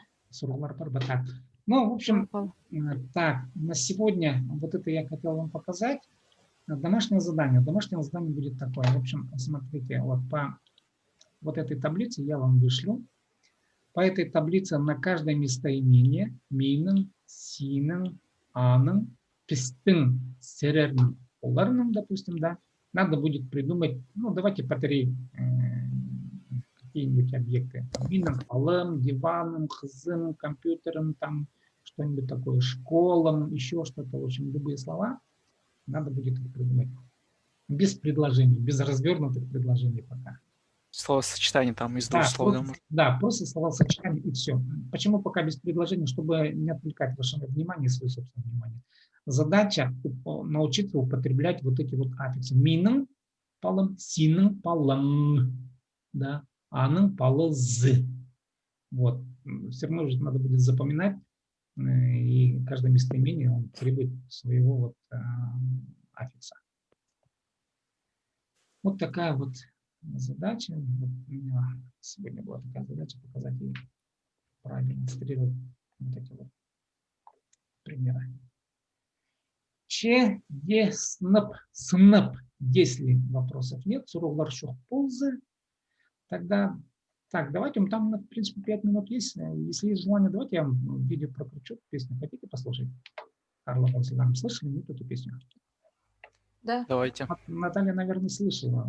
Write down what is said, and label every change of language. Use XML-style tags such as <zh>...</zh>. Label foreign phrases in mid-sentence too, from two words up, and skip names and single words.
<ru>Так. Ну, в общем, Папа. так, на сегодня вот это я хотел вам показать. Домашнее задание. Домашнее задание будет такое. В общем, смотрите, вот по вот этой таблице я вам вышлю. По этой таблице на каждое местоимение</ru> <kjh>мейнен, синен, анен, пистын, серерн, оларным,</kjh> <ru>допустим, да, надо будет придумать, ну, давайте по 3 какие-нибудь объекты.</ru> <kjh>Мейнен, алым, диваном, хзым, компьютером,</kjh> <ru>там что-нибудь такое, школам, еще что-то, в общем, любые слова надо будет их придумать. Без предложений, без развернутых предложений пока. Словосочетание там из двух слов. Просто словосочетание и все. Почему пока без предложений? Чтобы не отвлекать ваше внимание и свое собственное внимание. Задача научиться употреблять вот эти вот аффиксы.</ru> <kjh>Минен, палым, синің палың, да, аның палы з.</kjh> <ru>Вот. Все равно же надо будет запоминать, и каждое местоимение он требует своего вот аффикса. Вот такая вот задача. Вот у меня сегодня была такая задача показать и продемонстрировать вот эти вот примеры.</ru> <kjh>Че, е, снып, сынып.</kjh> <ru>Если вопросов нет,</ru> <kjh>сурулар шух ползы,</kjh> <ru>тогда, так, давайте, там, в принципе, 5 минут есть. Если есть желание, давайте я вам видео прокручу, песню. Хотите послушать? Карла Васильевна, слышали нет эту песню? Да. Давайте. Наталья, наверное, слышала.</ru>